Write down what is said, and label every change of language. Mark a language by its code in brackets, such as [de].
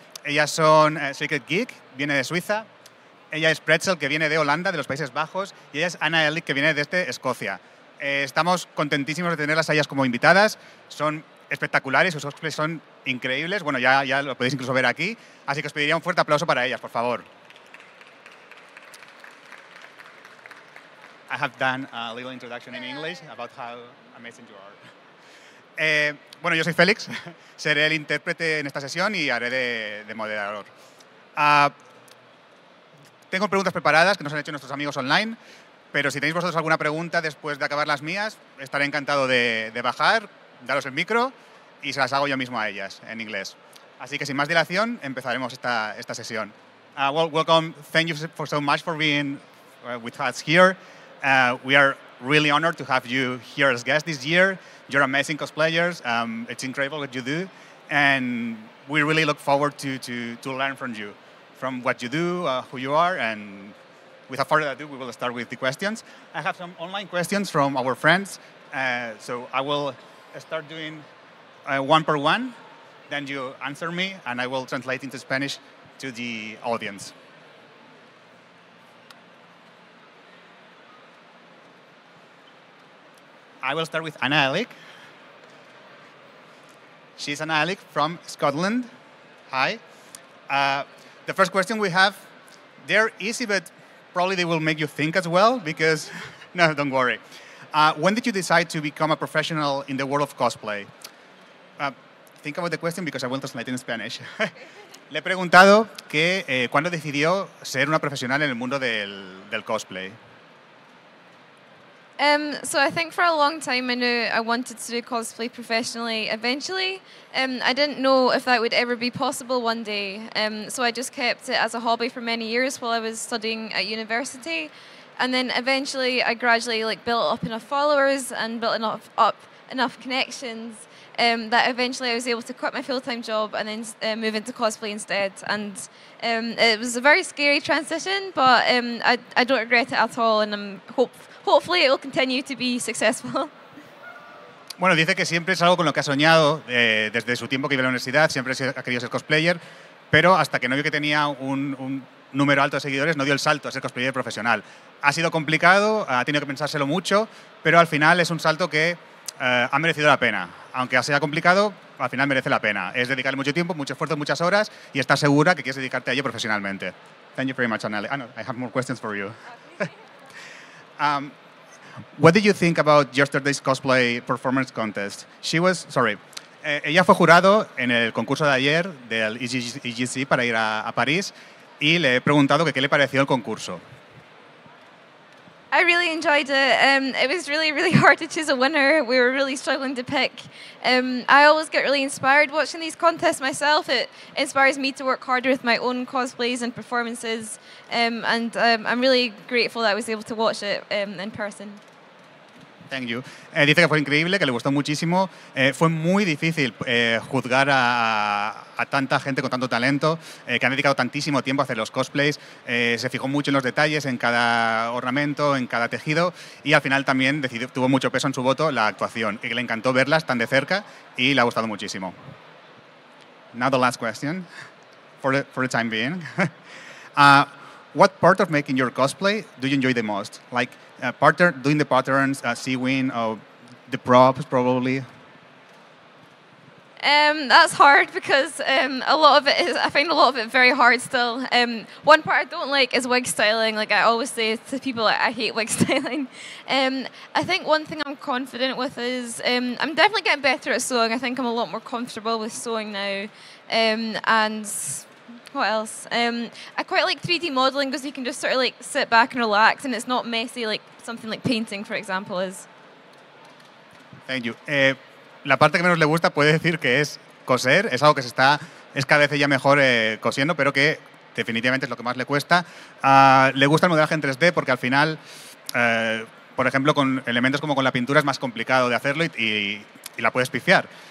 [es] Ellas son Secret Geek, viene de Suiza. Ella es Pretzl, que viene de Holanda, de los Países Bajos. Y ella es ANAELIC, que viene desde Escocia. Estamos contentísimos de tenerlas a ellas como invitadas. Son espectaculares, sus cosplays son increíbles. Bueno, ya lo podéis incluso ver aquí. Así que os pediría un fuerte aplauso para ellas, por favor. [en] I have done a little introduction in English about how amazing you are. [es] Bueno, yo soy Félix, seré el intérprete en esta sesión y haré de moderador. Tengo preguntas preparadas que nos han hecho nuestros amigos online, pero si tenéis vosotros alguna pregunta después de acabar las mías, estaré encantado de bajar, daros el micro y se las hago yo mismo a ellas en inglés. Así que sin más dilación, empezaremos esta sesión. [en] Well, welcome. Thank you so much for being with us here. We are really honored to have you here as guests this year. You're amazing cosplayers. It's incredible what you do. And we really look forward to learn from you, from what you do, who you are. And without further ado, we will start with the questions. I have some online questions from our friends. So I will start doing one per one. Then you answer me, and I will translate into Spanish to the audience. I will start with ANAELIC. She's ANAELIC from Scotland. Hi. The first question we have, they're easy, but probably they will make you think as well, because, no, don't worry. When did you decide to become a professional in the world of cosplay? Think about the question because I will translate in Spanish. [es] Le he preguntado que cuándo decidió ser una profesional en el mundo del cosplay. [en] So I think for a long time I knew I wanted to do cosplay professionally eventually. I didn't know if that would ever be possible one day. So I just kept it as a hobby for many years while I was studying at university. And then eventually I gradually built up enough followers and built enough connections that eventually I was able to quit my full-time job and then move into cosplay instead. And it was a very scary transition, but I don't regret it at all, and I'm hopefully it will continue to be successful. [es] Bueno, dice que siempre es algo con lo que ha soñado desde su tiempo que iba a la universidad, siempre ha querido ser cosplayer, pero hasta que no vio que tenía un número alto de seguidores, no dio el salto a ser cosplayer profesional. Ha sido complicado, ha tenido que pensárselo mucho, pero al final es un salto que ha merecido la pena. Aunque sea complicado, al final merece la pena. Es dedicarle mucho tiempo, mucho esfuerzo, muchas horas y estar segura que quieres dedicarte a ello profesionalmente. [en] Thank you very much, Anneli. No, I have more questions for you. What did you think about yesterday's cosplay performance contest? [es] Ella fue jurado en el concurso de ayer del EGC para ir a París y le he preguntado que qué le pareció el concurso. [en] I really enjoyed it. It was really, really hard to choose a winner. We were really struggling to pick. I always get really inspired watching these contests myself. It inspires me to work harder with my own cosplays and performances. And I'm really grateful that I was able to watch it in person. Thank you. [es] Dice que fue increíble, que le gustó muchísimo. Fue muy difícil juzgar a tanta gente con tanto talento, que han dedicado tantísimo tiempo a hacer los cosplays. Se fijó mucho en los detalles, en cada ornamento, en cada tejido, y al final también tuvo mucho peso en su voto la actuación, y que le encantó verlas tan de cerca y le ha gustado muchísimo. [en] Now the last question, for the time being. what part of making your cosplay do you enjoy the most? Like doing the patterns, sewing, or the props, probably? That's hard because a lot of it is, I find a lot of it very hard still. One part I don't like is wig styling. Like I always say to people, I hate wig styling. I think one thing I'm confident with is I'm definitely getting better at sewing. I think I'm a lot more comfortable with sewing now. And what else? I quite like 3D modeling because you can just sort of like sit back and relax and it's not messy like something like painting, for example, is. Thank you. [es] La parte que menos le gusta puede decir que es coser, es algo que es cada vez ya mejor cosiendo, pero que definitivamente es lo que más le cuesta. Le gusta el modelaje en 3D porque al final, por ejemplo, con elementos como con la pintura es más complicado de hacerlo y la puedes pifiar.